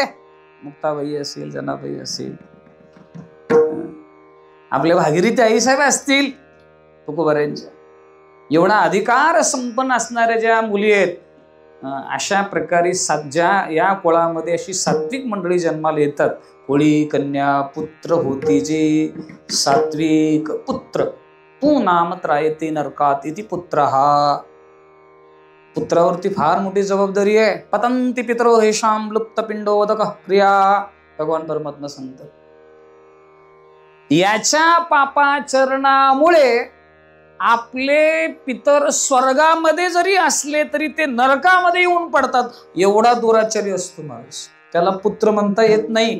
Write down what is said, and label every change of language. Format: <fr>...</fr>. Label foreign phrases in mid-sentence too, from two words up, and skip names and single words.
<mr>मुक्ताबाई असेल, जनाबाई असेल, आपल्या भागीरथी आईसाहेब असतील तुकोबाऱ्यांच्या, एवढा अधिकार संपन्न असणाऱ्या ज्या मुली आहेत, अशा प्रकारे ज्या या कुळामध्ये अशी सात्विक मंडळी जन्माला येतात. कुळी कन्या पुत्र होती जे सात्विक पुत्र,</mr> <sa>तू नाम त्रायते नरकात इति पुत्र.</sa> <mr>हा पुत्रावरती फार मोठी जबाबदारी आहे.</mr> <sa>पतंती पितरो हेशाम लुप्त पिंडोदक क्रिया,</sa> <mr>भगवान परमात्मा सांगतात. याच्या पापाचरणामुळे आपले पितर स्वर्गामध्ये जरी असले तरी ते नरकामध्ये येऊन पडतात. एवढा दुराचारी असतो माणूस. त्याला पुत्र म्हणता येत नाही.</mr>